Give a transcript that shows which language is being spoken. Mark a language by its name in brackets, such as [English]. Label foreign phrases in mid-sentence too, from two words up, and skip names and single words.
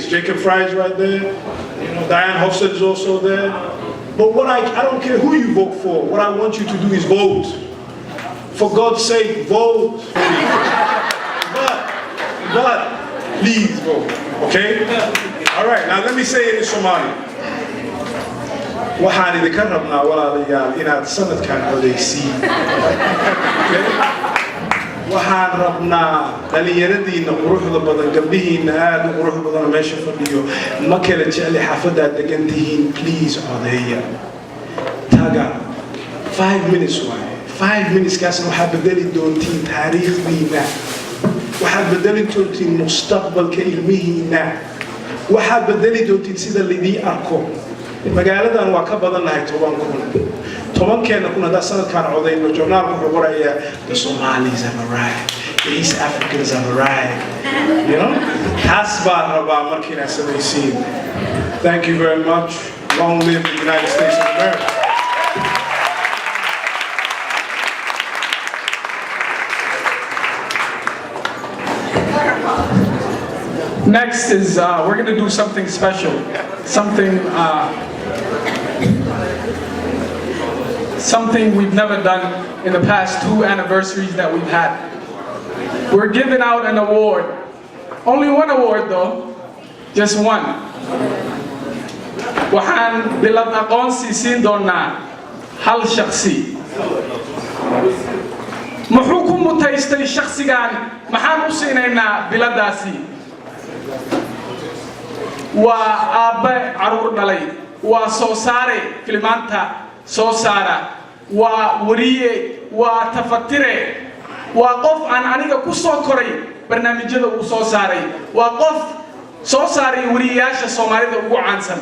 [English] Jacob Fry is right there. You know, Diane Hofstad is also there. But I don't care who you vote for. What I want you to do is vote. For God's sake, vote. But please vote, okay? All right, now let me say it in Somali. [Somali] waxaan idinka rabnaa walaalayaal inaad sanadkan codaysiin. waxaan rabnaa dhalinyaradiina quruxda badan, gabdhihiina aad u qurux badan meesha fadhiyo, ma kala jecli xaafadaad degan tihiin, please codeeya. taga 5 minutes waaye. 5 minutes kaasna waxaad bedeli doontiin taariikhdiina, waxaad bedeli doontiin mustaqbalka ilmihiina, waxaad bedeli doontiin sida lidii arko. magaaladan waa ka badan lahay 10,000. 10,000 kun haddaa sanadkaan codayno, journaalku wuxuu qorayaa [English] the Somalis have arrived, the East Africans have arrived. You know? [Somali] taas baan rabaa markiina samaysiin. [English] Thank you very much. Long live the United States of America. Next is, we're going to do something special, something we've never done in the past 2 anniversaries that we've had. We're giving out an award. Only one award though, just one. [Somali] Waxaan bilad aqoonsi siin doonaa hal shakhsi. Muxuu ku mutaystay shakhsigan? Maxaan u siinaynaa biladaasi? waa aabbe caruur dhalay, waa soo saare filmaanta soo saara, waa wariye, waa tafatire, waa qof aan aniga ku soo koray barnaamijyada uu soo saaray, waa qof soo saaray wariyaasha Soomaalida ugu caansan.